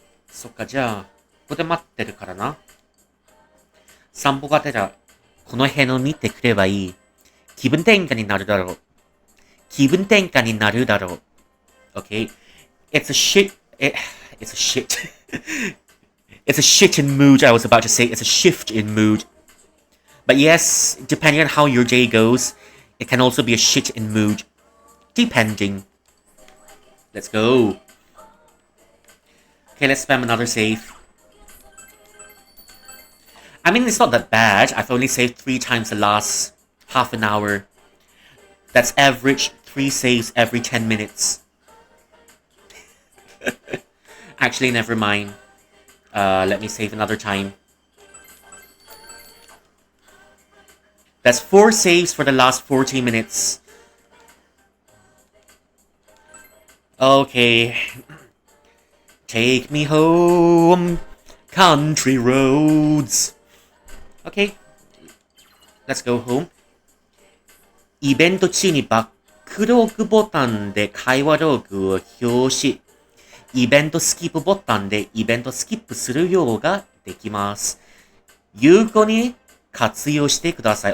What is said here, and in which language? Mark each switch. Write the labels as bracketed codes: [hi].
[ja] そっか、じゃあ、ここで待ってるからな。散歩がてら、この辺を見てくればいい。気分転換になるだろう。気分転換になるだろう。 [en] Okay? It's a shit. It's a shit. It's a shit in mood, I was about to say. It's a shift in mood. But yes, depending on how your day goes, it can also be a shit in mood. Depending. Let's go. Okay, let's spam another save. I mean, it's not that bad. I've only saved 3 times the last half an hour. That's average 3 saves every 10 minutes. Actually, never mind. Let me save another time. That's 4 saves for the last 40 minutes. Okay. Take me home, country roads. Okay. Let's go home. [ja] イベント中にバックログボタンで会話ログを表示。イベントスキップボタンでイベントスキップするようができます。有効に活用してください。